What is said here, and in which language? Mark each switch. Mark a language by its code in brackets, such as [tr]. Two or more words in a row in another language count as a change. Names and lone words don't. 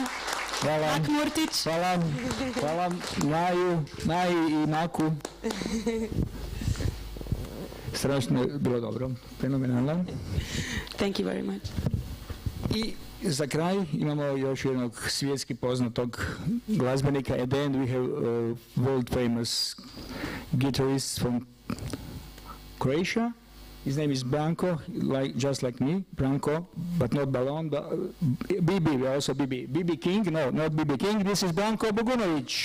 [hr] Hvala. Mak Murtić. Hvala. Hvala Naji i Maku. Strašno je bilo dobro. Fenomenalno. [en] Thank you very much. [hr] I za kraj imamo još jednog svjetski poznatog glazbenika. [en] At the end we have world famous guitarist from Croatia. His name is Branko, just like me, Branko, but not Balon, but BB, also BB. BB King, no, not BB King, this is Branko Bogunović.